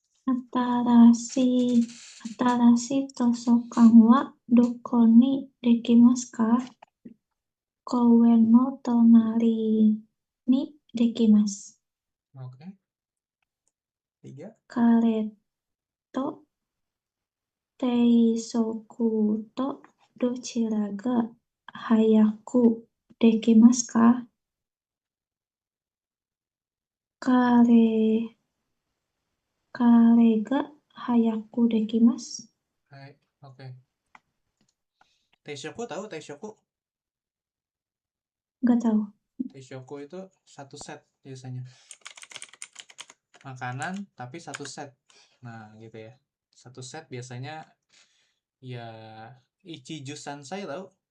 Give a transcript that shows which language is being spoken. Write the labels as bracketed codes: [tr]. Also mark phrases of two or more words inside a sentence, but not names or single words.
[ja] 新しい図書館はどこにできますか? 公園の隣にできます. Oke. 3. カレーと定食とどちらが早くできますか? カレーが早くできます. はい。オケ. Teishoku tahu Teishoku? [id] Nggak tahu. Teishoku itu satu set biasanya. Makanan tapi satu set. Nah, gitu ya. Satu set biasanya ya [ja] 一汁三菜 [id] tahu?